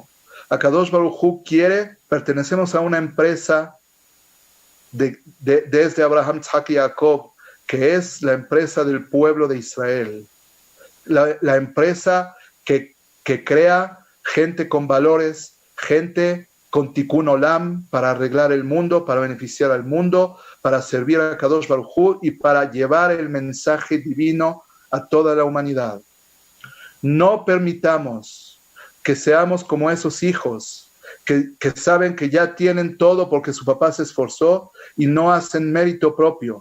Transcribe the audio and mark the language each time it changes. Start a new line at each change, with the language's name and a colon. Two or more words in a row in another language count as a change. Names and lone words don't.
Spanish: Akadosh Baruj Hu pertenecemos a una empresa desde Abraham, Isaac y Jacob, que es la empresa del pueblo de Israel. La empresa que crea gente con valores, gente con
Hebrew: תיקון עולם,
Spanish: para arreglar el mundo, para beneficiar al mundo, para servir a Kadosh Baruj Hu y para llevar el mensaje divino a toda la humanidad. No permitamos que seamos como esos hijos que saben que ya tienen todo porque su papá se esforzó y no hacen mérito propio.